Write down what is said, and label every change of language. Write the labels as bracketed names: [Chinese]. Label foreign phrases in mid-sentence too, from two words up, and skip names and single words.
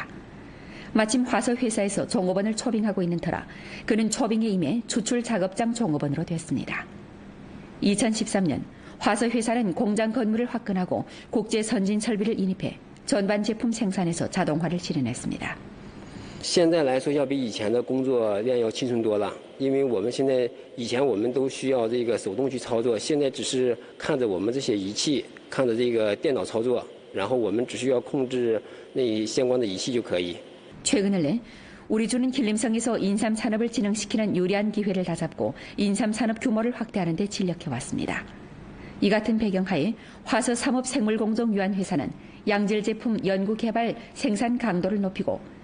[Korean] 마침 화서회사에서 종업원을 초빙하고 있는 터라 그는 초빙에 임해 추출작업장 종업원으로 됐습니다. 2013년 화서회사는 공장 건물을 확건하고 국제선진설비를 인입해 전반 제품 생산에서 자동화를 실현했습니다. [Chinese] 现在来说要比以前的工作量要轻松多了，因为我们现在以前我们都需要这个手动去操作，现在只是看着我们这些仪器，看着这个电脑操作，然后我们只需要控制那相关的仪器就可以。 [Korean] 최근 근래 우리 주는 길림성에서 인삼 산업을 진흥시키는 유리한 기회를 다잡고 인삼 산업 규모를 확대하는 데 진력해왔습니다. 이 같은 배경하에 화서산업생물공정유한회사는 양질 제품 연구 개발 생산 강도를 높이고